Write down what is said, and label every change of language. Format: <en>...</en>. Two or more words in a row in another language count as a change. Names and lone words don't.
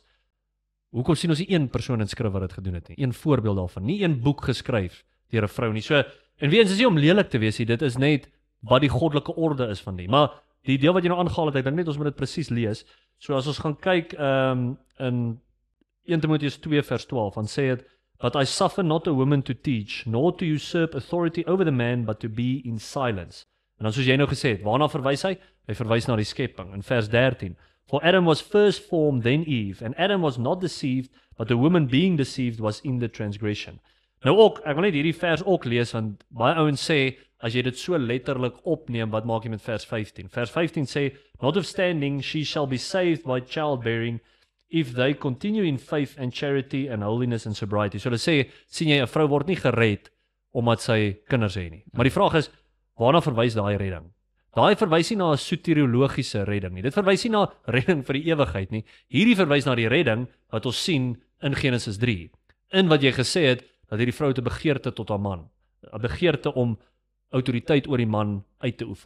<af>Hoekom sien ons nie een persoon in skrif wat dit gedoen het nie? Een voorbeeld daarvan, nie een boek geskryf deur 'n vrou nie. So en weer eens is nie om lelik te wees nie, dit is net wat die goddelike orde is van die. Maar die deel wat jy nou aangehaal het, ek dink net ons moet dit presies lees. So as ons gaan kyk in 1 Timoteus 2 vers 12, dan sê dit,</af> <en>"But I suffer not a woman to teach, nor to usurp authority over the man, but to be in silence."</en> <af>En dan soos jy nou gesê het, waarna verwys hy? Hy verwys na die skepping in vers 13.</af> <en>"For Adam was first formed, then Eve, and Adam was not deceived, but the woman being deceived was in the transgression."</en> <af>Nou ook, ek wil net hierdie vers ook lees, want baie ouens sê, as jy dit so letterlik opneem, wat maak jy met vers 15? Vers 15 sê,</af> <en>"Notwithstanding, she shall be saved by childbearing, if they continue in faith and charity and holiness and sobriety."</en> <af>So hulle sê, sien jy, 'n vrou word nie gered omdat sy kinders het nie. Maar die vraag is, waarna verwys daai redding? Daai verwys nie na 'n soteriologiese redding nie. Dit verwys nie na redding vir die ewigheid nie. Hierdie verwys na die redding wat ons sien in Genesis 3. In wat jy gesê het, dat hierdie vrou 'n begeerte tot haar man, 'n begeerte om autoriteit oor die man uit te oefen.</af>